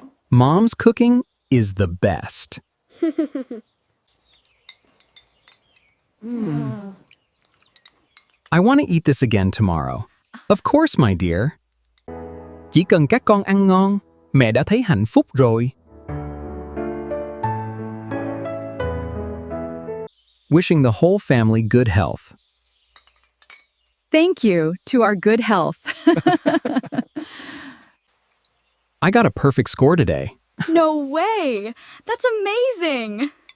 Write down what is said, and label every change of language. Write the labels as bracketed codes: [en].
[en] Mom's cooking is the best. I want to eat this again tomorrow. Of course, my dear. [vi] Chỉ cần các con ăn ngon, mẹ đã thấy hạnh phúc rồi. [en] Wishing the whole family good health. Thank you to our good health. I got a perfect score today. No way. That's amazing.